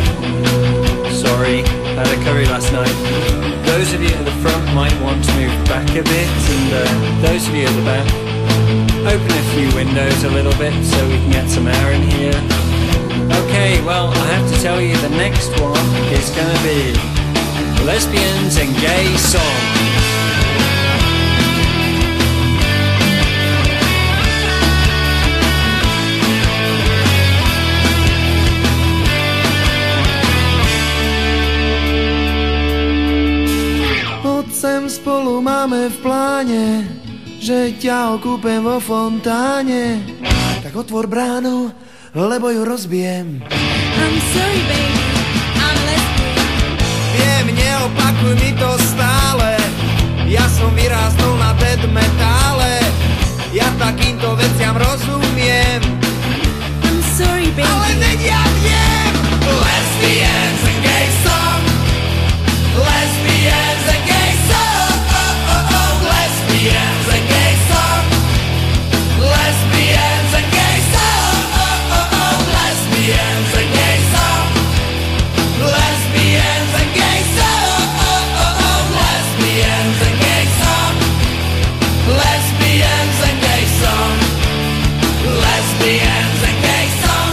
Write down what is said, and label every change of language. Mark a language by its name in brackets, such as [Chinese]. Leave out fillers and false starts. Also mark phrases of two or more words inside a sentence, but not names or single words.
[English] Sorry, had a curry last night. Those of you at the front might want to move back a bit, and those of you at the back, open a few windows a little bit so we can get some air in here. Okay, well, I have to tell you the next one is gonna be Lesbians and Gay Song. [Slovak] Sem spolu máme v pláne, že ťa okúpem vo fontáne. Tak otvor bránu, lebo ju rozbijem. [English] I'm sorry, baby, I'm lesbian. [Slovak] Viem, neopakuj mi to stále, ja som vyrástol na [English] death metále. [Slovak] Ja takýmto veciam rozumiem. [English] I'm sorry, baby. [Slovak] Ale veď ja viem! [English] Lesbians and gay song, lesbians and gay song, lesbians and gay song, lesbians and gay song, lesbians and gay song, lesbians and gay song, lesbians and gay song, lesbians and gay song, lesbians and gay song.